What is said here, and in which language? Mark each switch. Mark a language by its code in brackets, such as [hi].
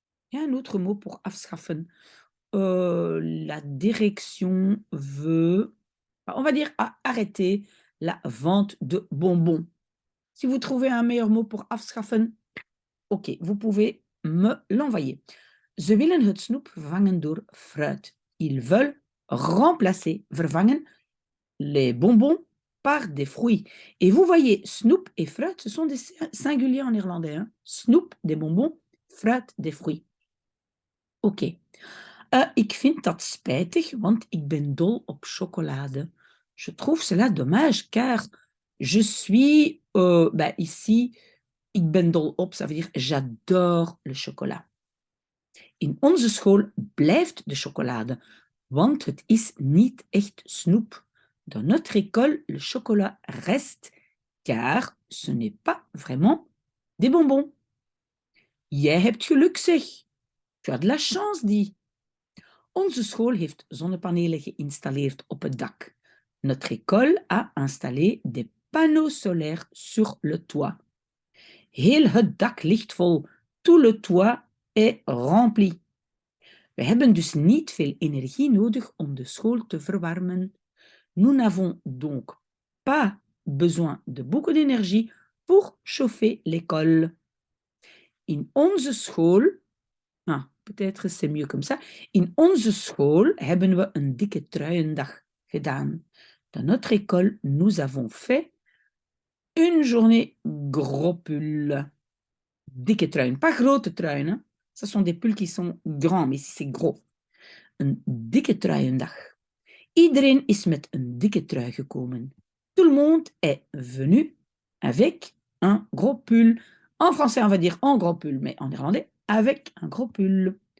[fr] Il y a un autre mot pour afschaffen. La direction veut, on va dire arrêter la vente de bonbons. Si vous trouvez un meilleur mot pour afschaffen, ok, vous pouvez me l'envoyer. [nl] Ze willen het snoep vervangen door fruit. [fr] Ils veulent remplacer, vervangen, les bonbons par des fruits. Et vous voyez, snoep et fruit, ce sont des singuliers en néerlandais. Hein? Snoep, des bonbons, fruit, des fruits. Ok. [nl] Ik vind dat spijtig, want ik ben dol op chocolade. [fr] Je trouve cela dommage, car je suis, ici, [nl] ik ben dol op, [fr] ça veut dire j'adore le chocolat. [nl] In onze school blijft de chocolade, want het is niet echt snoep. [fr] Dans notre école, le chocolat reste, car ce n'est pas vraiment des bonbons. [nl] Jij hebt geluk, zeg. [fr] Tu as de la chance, dit. [nl] Onze school heeft zonnepanelen geïnstalleerd op het dak. [fr] Notre école a installé des panneaux solaires sur le toit. [nl] Heel het dak ligt vol. [fr] Tout le toit est rempli. [nl] We hebben dus niet veel energie nodig om de school te verwarmen. [fr] Nous n'avons donc pas besoin de beaucoup d'énergie pour chauffer l'école. [nl] In onze school, [fr] peut-être c'est mieux comme ça, [nl] in onze school hebben we een dikke truiendag gedaan. [fr] Dans notre école, nous avons fait une journée gros pull. [nl] Dikke truien, [fr] pas grote truien. Hein? Ce sont des pulls qui sont grands, mais ici c'est gros. [nl] Een dikke truiendag. Iedereen is met een dikke trui gekomen. [fr] Tout le monde est venu avec un gros pull. En français, on va dire un gros pull, mais en néerlandais, avec un gros pull.